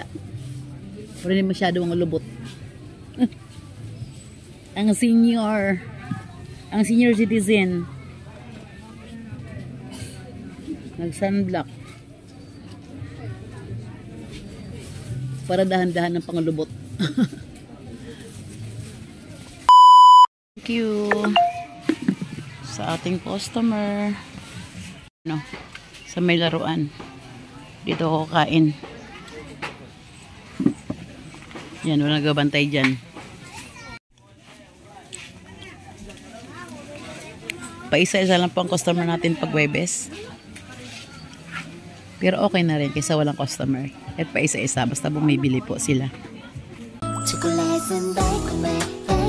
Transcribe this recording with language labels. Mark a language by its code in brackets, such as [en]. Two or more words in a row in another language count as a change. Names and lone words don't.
[tl] Pero hindi masyado ang lubot. Ang senior citizen nag sunblock para dahan-dahan ng panglubot. [en] Thank you [tl] sa ating customer, no, sa may laruan dito ako kain. Yan, walang gabantay dyan. Paisa-isa lang po ang customer natin pag Webes. Pero okay na rin kaysa walang customer. At paisa-isa basta bumibili po sila. [ko] 초콜릿은 달콤해